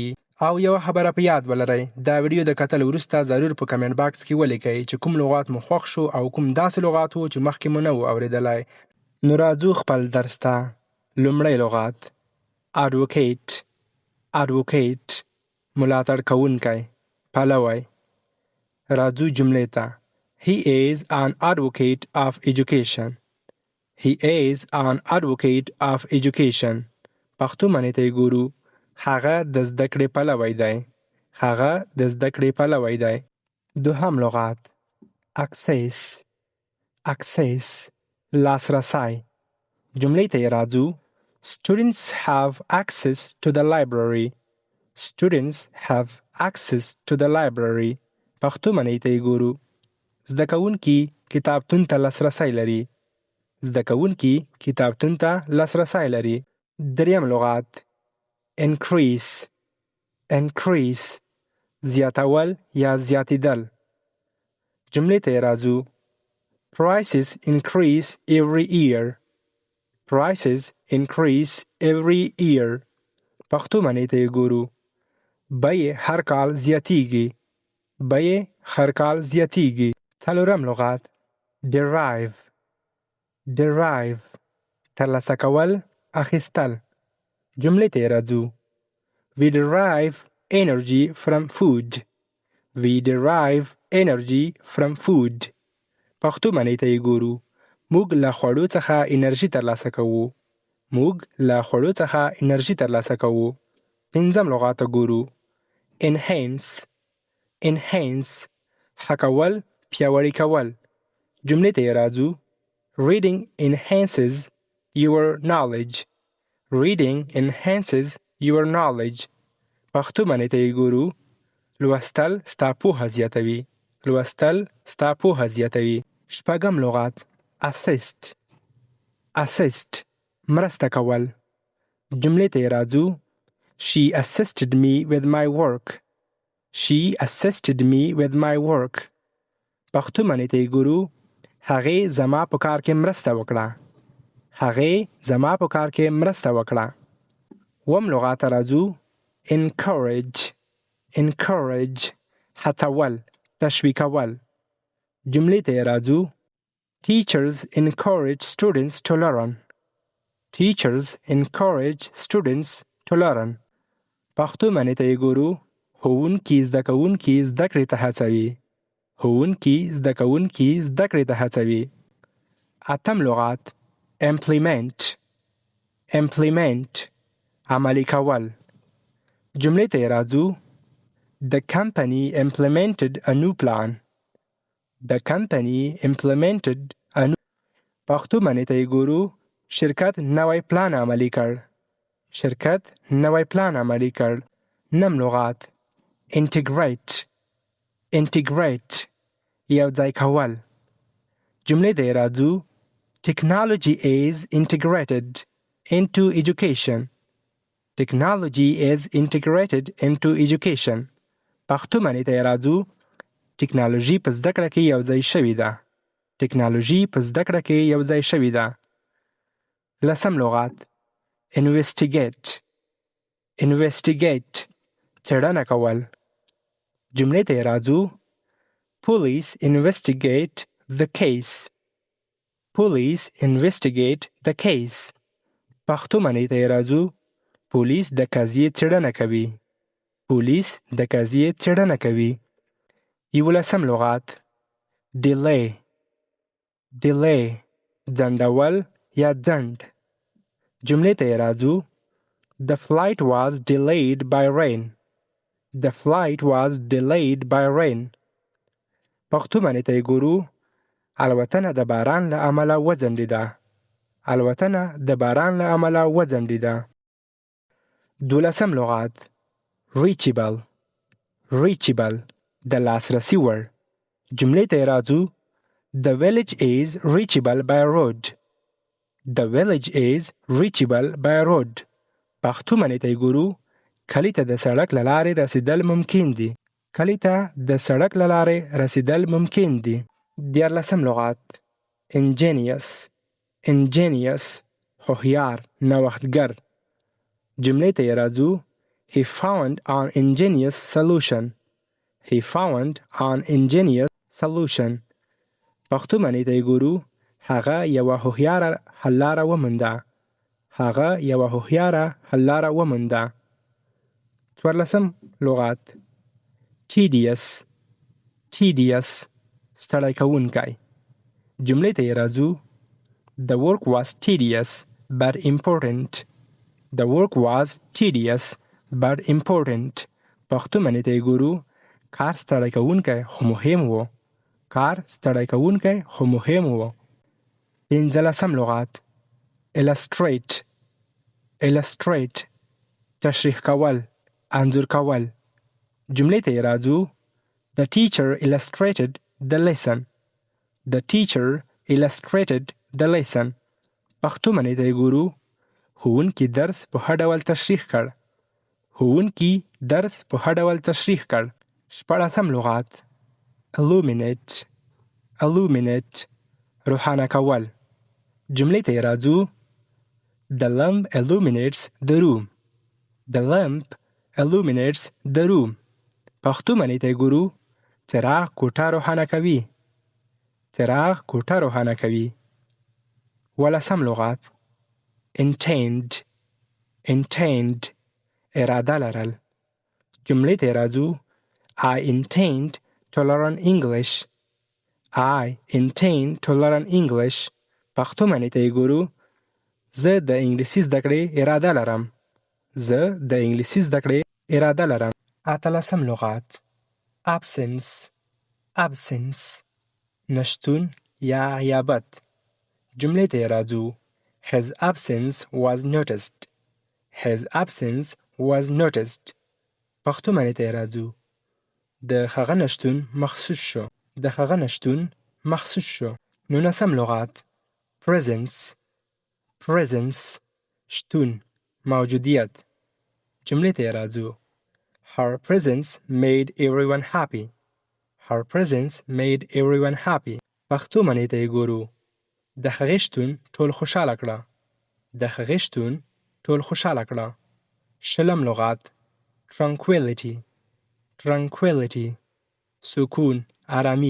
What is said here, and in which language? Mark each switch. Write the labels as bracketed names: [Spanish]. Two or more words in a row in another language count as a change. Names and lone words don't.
[Pashto] او یوه خبره په یاد ولرئ، دا ویډیو د کتلو وروسته ضرور په کمنټ باکس کې ولیکئ چې کوم لغات مو خوښ شو او کوم داسې لغات و چې مخکې مو نه و اورېدلی. نو راځو خپل درس ته. لومړی لغت advocate. advocate ملاتړ کوونکی، پلوی. راځو جملې ته. [English] He is an advocate of education. He is an advocate of education. [Pashto] پښتو معنی ته یې ګورو. هغه د زده کړې پلوی دی. هغه د زده کړې پلوی دی. دوهم لغت access. access لاسرسی. جملې ته یې راځو. [English] Students have access to the library. Students have access to the library. [Pashto] پښتو معنی ته یې ګورو. زده کوونکي کتابتون ته لاسرسی لري. زده کوونکي کتابتون ته لاسرسی لري. دریم لغت increase. increase زیاتول یا زیاتیدل. جملې ته یې راځو. [English] Prices increase every year. Prices increase every year. [Pashto] پښتو معنی ته یې ګورو. بیې هر کال زیاتیږي. بیې هر کال زیاتیږي. څلورم لغت derive. derive ترلاسه کول، اخیستل. جملې ته یې راځو. [English] We derive energy from food. We derive energy from food. [Pashto] پښتو معنی ته یې ګورو. موږ له خوړو څخه انرژي ترلاسه کوو. موږ له خوړو څخه انرژي ترلاسه کوو. پنځم لغت ته ګورو. enhance. enhance ښه کول، پیاوړي کول. جملې ته یې راځو. [English] Reading enhances your knowledge. Reading enhances your knowledge. [Pashto] پښتو معنی ته یې ګورو. لوستل ستا پوهه زیاتوي. لوستل ستا پوهه زیاتوي. شپږم لغت assist. assist مرسته کول. جملې ته یې راځو. [English] She assisted me with my work. She assisted me with my work. [Pashto] پښتو معنی ته یې ګورو. هغې زما په کار کې مرسته وکړه. هغې زما په کار کې مرسته وکړه. اووم لغت ته راځو. encourage. encourage هڅول، تشویقول. جملې ته یې راځو. [English] Teachers encourage students to learn. Teachers encourage students to learn. [Pashto] پښتو معنی ته یې ګورو. ښوونکي زده کوونکي زده کړې ته هڅوي. ښوونکي زده کوونکي زده کړې ته هڅوي. اتم لغت implement. implement عملي کول. جملې ته یې راځو. [English] The company implemented a new plan. The company implemented a new. [Pashto] پښتو معنی ته یې ګورو. شرکت نوی پلان عملي کړ. شرکت نوی پلان عملي کړ. نهم لغت integrate. integrate یو ځای کول. جملې ته یې راځو. [English] Technology is integrated into education. Technology is integrated into education. [Pashto] پښتو معنی ته یې راځو. ټکنالوژي په زده کړه کې یو ځای شوې ده. ټکنالوژي په زده کړه کې یو ځای شوې ده. لسم لغت investigate. investigate څېړنه کول. جملې ته یې راځو. [English] Police investigate the case. Police investigate the case. [Pashto] پښتو معنی ته یې راځو. پولیس د قضیې څېړنه کوي. پولیس د قضیې څېړنه کوي. یولسم لغت delay. delay ځنډول یا ځنډ. جملې ته یې راځو. [English] The flight was delayed by rain. The flight was delayed by rain. [Pashto] پښتو معنی ته یې ګورو. الوتنه د باران له امله وځنډېده. الوتنه د باران له امله وځنډېده. دولسم لغت reachable. reachable د لاسرسي وړ. جملې ته راځو. [English] The village is reachable by road. The village is reachable by road. [Pashto] پښتو معنی ته ګورو. کلی ته د سړک له لارې رسیدل ممکن دي. کلی ته د سړک له لارې رسیدل ممکن دي. 14 لغات. ingenious ingenious هوښیار نوښتګر. جملې ته راځو. [English] He found an ingenious solution. He found an ingenious solution. [Pashto] پښتو معنی ته ګورو. هغه یوه هوښیاره حل لاره ومونده. هغه یوه هوښیاره حل لاره ومونده. 14 لغات. tedious tedious ستړی کوونکی. جملې ته راځو. [English] The work was tedious but important. The work was tedious but important. [Pashto] پښتو معنی ته ګورو. کار ستړی کوونکی خو مهم و. کار ستړی کوونکی خو مهم و. 15 لغات. illustrate illustrate تشریح کول انځور کول. جملې ته راځو. [English] The teacher illustrated the lesson. The teacher illustrated the lesson. [Pashto] پښتو معنی ته ګورو. ښوونکي درس په ښه ډول تشریح کړ. ښوونکي درس په ښه ډول تشریح کړ. 16 لغات. illuminate illuminate روښانه کول. جملې ته راځو. [English] The lamp illuminates the room. The lamp illuminates the room. [Pashto] پښتو معنی ته ګورو. څراغ کوټه روښانه کوي. څراغ کوټه روښانه کوي. 17 لغات. intend intend اراده لرل. جملې ته راځو. [English] I intend to learn English. I intend to learn English. [Pashto] پښتو معنی ته ګورو. زه د انګلیسي زده کړې اراده لرم. زه د انګلیسي زده کړې اراده لرم. 18 لغات. absence absence نشتون یا غیابت. جملې ته راځو. [English] His absence was noticed. His absence was noticed. [Pashto] پښتو معنی ته راځو. د هغه نشتون محسوس شو. د هغه نشتون محسوس شو. 19 لغات. presence presence شتون موجودیت. جملې ته راځو. [English] Her presence made everyone happy. Her presence made everyone happy. [Pashto] پښتو معنی ته ګورو. د هغې شتون ټول خوشاله کړه. د هغې شتون ټول خوشاله کړه. 20 لغات. tranquility tranquility سکون آرامی.